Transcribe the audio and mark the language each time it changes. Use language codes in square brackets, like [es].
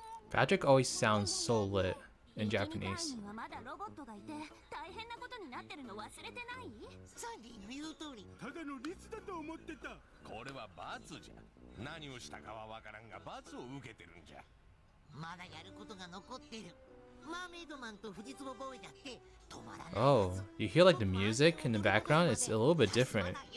[en] Patrick always sounds so lit in Japanese. [ja] はまだロボットがいて大変なことになってるの忘れてないサンディの言う通りただのリスだと思ってたこれは罰じゃ何をしたかはわからんが罰を受けてるんじゃまだやることが残ってるマーメイドマンと藤壺ボーイだって止まらない [en] Oh, you hear like the music in the background? It's a little bit different.